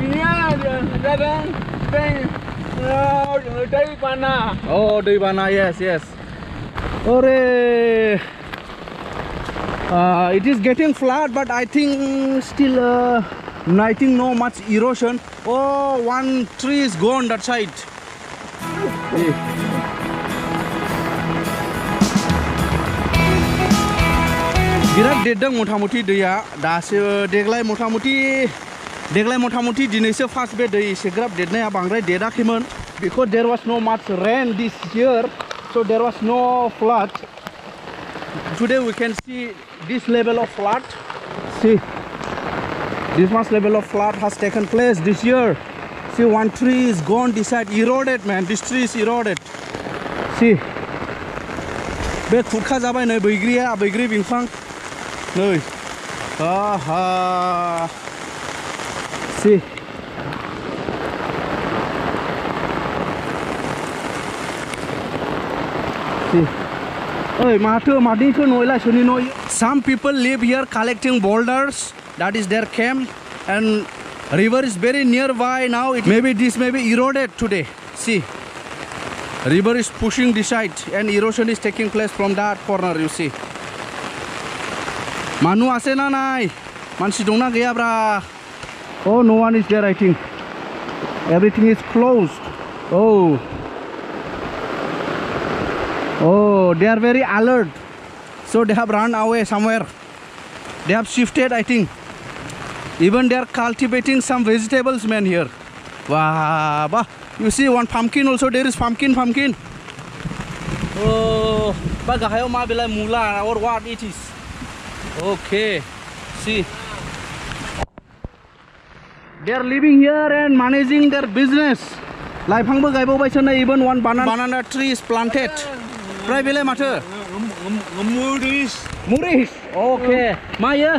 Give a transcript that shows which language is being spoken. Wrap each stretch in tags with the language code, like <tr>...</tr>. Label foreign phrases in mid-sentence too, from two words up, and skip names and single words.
<en>Oh, Devana, yes, yes. Ore. It is getting flat, but I think still, I think no much erosion. Oh, one tree is gone that side.</en> <brx>बिराद देरदों मथा-मथि दैया दासो देग्लाय मथा-मथि दिनैसो फार्स्ट बे दै एसेग्राब देरनाया बांद्राय देराखैमोन</brx> <en>because there was no much rain this year, so there was no flood. Today we can see this level of flood. See, this much level of flood has taken place this year. See, one tree is gone this side, eroded, man. This tree is eroded. See,</en> <brx>बे खुरखा जाबाय नै बैग्रि बिफां नै आहा</brx> <en>see some people live here collecting boulders. That is their camp, and river is very nearby now. This may be eroded today. See, river is pushing this side and erosion is taking place from that corner. You see,</en> <brx>manu ase na nai mansi dong na gaya bra.</brx> <en>Oh, no one is there. I think everything is closed. Oh, they are very alert, so they have run away somewhere. They have shifted, I think. Even they are cultivating some vegetables, man, here. Wow, you see one pumpkin also. There is pumpkin.</en> <brx>Oh, bagahayo ma bilai mula</brx> <en>or what it is. Okay, see. They are living here and managing their business. Even one banana tree is planted. Muris. Okay. Maya.</en>